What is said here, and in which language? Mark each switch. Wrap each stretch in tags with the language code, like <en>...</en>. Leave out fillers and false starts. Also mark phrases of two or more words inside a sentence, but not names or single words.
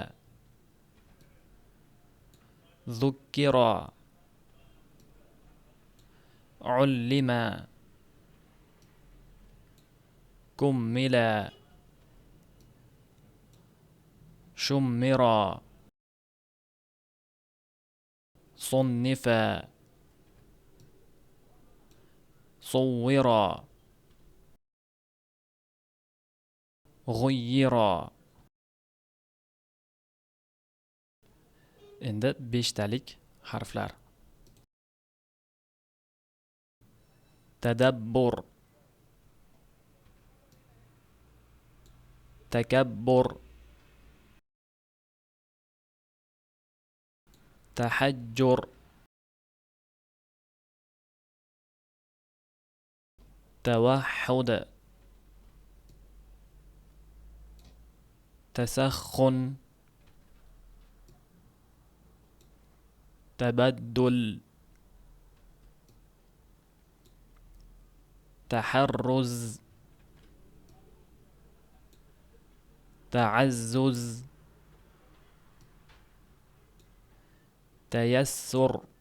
<ar>ذكر، علم، كمل، شمر، صنف، صور، غير.</ar> <uz>Endi 5talik harflar.</uz> <ar>تدبر، تكبر, tahajjur, توحد، تسخن، تبدل، تحرز، تعزز، تيسر،</ar>